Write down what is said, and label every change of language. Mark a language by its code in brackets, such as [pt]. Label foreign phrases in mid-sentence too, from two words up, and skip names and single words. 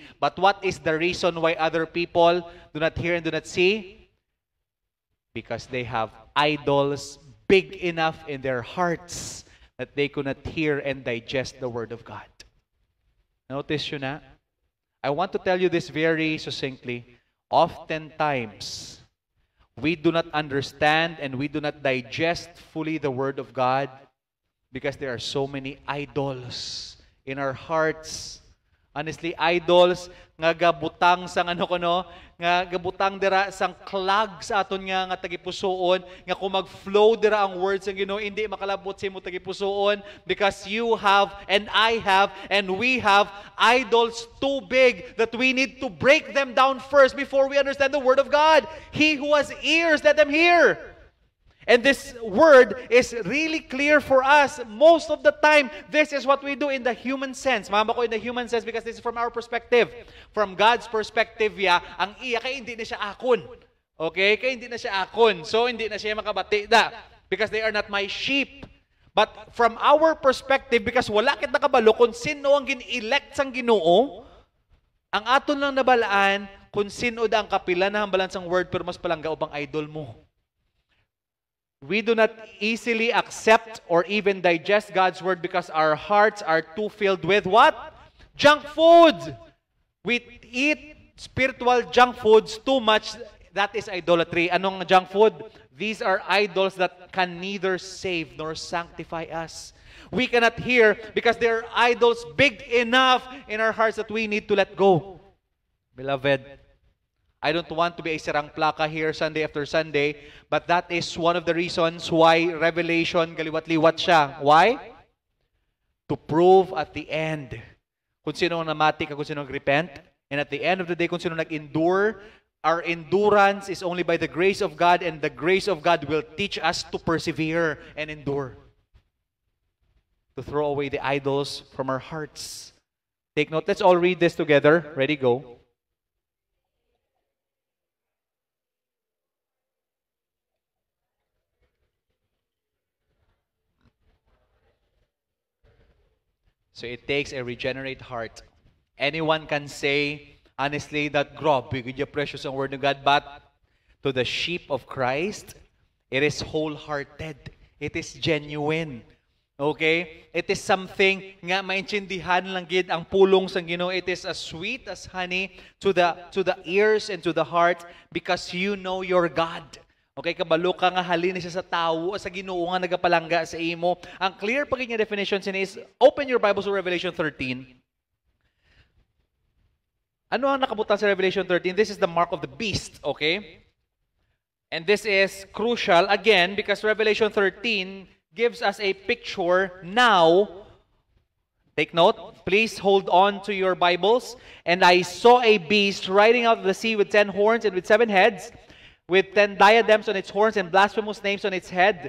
[en] But what is the reason why other people do not hear and do not see? Because they have idols big enough in their hearts that they could not hear and digest the Word of God. [hil] Notice yun na? [en] I want to tell you this very succinctly. Oftentimes, we do not understand and we do not digest fully the Word of God because there are so many idols in our hearts. [hil] Honestly, idols nga gabutang sang nga gabutang dira sang clog sa aton nga tagipusoon, nga kung mag-flow dira ang words ng Ginoo hindi makalabot sa imo tagipusoon [en] because you have and I have and we have idols too big that we need to break them down first before we understand the Word of God. He who has ears, let them hear. And this word is really clear for us. Most of the time, this is what we do in the human sense. Mama ko in the human sense because this is from our perspective. From God's perspective, [hil] ang iya kay hindi na siya akon. Okay? Kay hindi na siya akon. So, hindi na siya makabati da. [en] Because they are not my sheep. But from our perspective, [hil] because wala kit nakabalo kung sino ang gin-elect sang Ginoo, ang aton lang nabalaan kung sino da ang kapila na hambalan sang word pero mas palangga ubang idol mo. [en] We do not easily accept or even digest God's Word because our hearts are too filled with what? Junk food. We eat spiritual junk foods too much. That is idolatry. Anong junk food? These are idols that can neither save nor sanctify us. We cannot hear because there are idols big enough in our hearts that we need to let go. Beloved, I don't want to be a [hil] serang plaka [en] here Sunday after Sunday, but that is one of the reasons why Revelation [hil] galiwat-liwat siya. [en] Why? To prove at the end [hil] kung sino namati kung sino nag-repent, [en] and at the end of the day [hil] kung sino nag-endure. [en] Our endurance is only by the grace of God, and the grace of God will teach us to persevere and endure. To throw away the idols from our hearts. Take note. Let's all read this together. Ready, go. So it takes a regenerate heart. Anyone can say, honestly, [hil] that grabe, [en] good precious ang word of God, but to the sheep of Christ, it is wholehearted. It is genuine. Okay? It is something [hil] nga maintindihan lang gid ang pulong sang Ginoo. [en] It is as sweet as honey to the ears and to the heart because you know your God. [hil] Okay, kabalo ka nga halin siya sa tao, sa Ginoo nga nagapalangga sa imo. [en] Ang clear pag nga definition sin is, open your Bibles to Revelation 13. [hil] Ano ang nakabutan sa Revelation 13? [en] This is the mark of the beast, okay? And this is crucial, again, because Revelation 13 gives us a picture now. Take note, please hold on to your Bibles. And I saw a beast riding out of the sea with 10 horns and with 7 heads, with 10 diadems on its horns and blasphemous names on its head.